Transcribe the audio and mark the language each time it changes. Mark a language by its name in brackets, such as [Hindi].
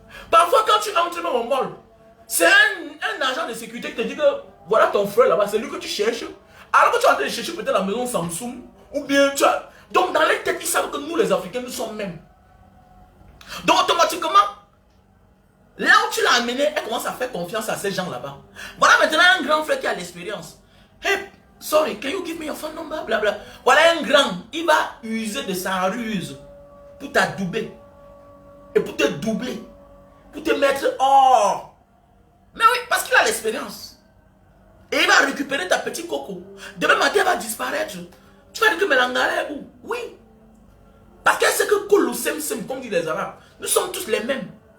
[French] Parfois quand tu entres même au mall, c'est un agent de sécurité qui te dit que voilà ton frère là-bas, c'est lui que tu cherches. Alors que tu es en train de chercher peut-être la maison Samsung, ou bien tu as... Donc dans les têtes, ils savent que nous les Africains, nous sommes mêmes. Donc automatiquement, là où tu l'as amené, elle commence à faire confiance à ces gens là-bas. Voilà maintenant un grand frère qui a l'expérience. [English] Hey, sorry, can you give me your phone number? Blabla. [French] Voilà un grand, il va user de sa ruse pour t'adouber. Et pour te doubler. Pour te mettre hors. Mais oui, parce qu'il a l'expérience. Et il va récupérer ta petite coco. Demain matin, elle va disparaître. Tu vas dire que Mélangara est où? Oui. Parce qu'elle sait que Koulou Sem Sem, comme disent les Arabes, nous sommes tous les mêmes.